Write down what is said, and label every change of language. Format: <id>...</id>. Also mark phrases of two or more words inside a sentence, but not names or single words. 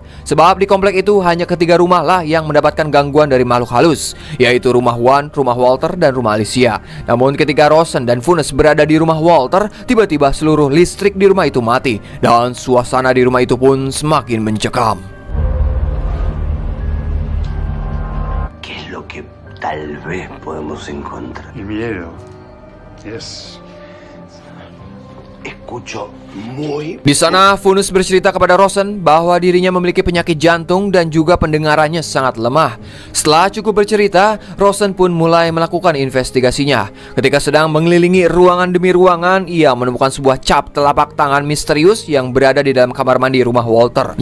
<id>Sebab di komplek itu hanya ketiga rumah lah yang mendapatkan gangguan dari makhluk halus, yaitu rumah Juan, rumah Walter, dan rumah Alicia. Namun ketika Rosen dan Funes berada di rumah Walter, tiba-tiba seluruh listrik di rumah itu mati dan suasana di rumah itu pun semakin mencekam.</id> <es>¿Qué es lo que tal vez podemos encontrar? El miedo es... Escucho muy...</es> <id>Di sana, Funes bercerita kepada Rosen bahwa dirinya memiliki penyakit jantung dan juga pendengarannya sangat lemah. Setelah cukup bercerita, Rosen pun mulai melakukan investigasinya. Ketika sedang mengelilingi ruangan demi ruangan, ia menemukan sebuah cap telapak tangan misterius yang berada di dalam kamar mandi rumah Walter.</id>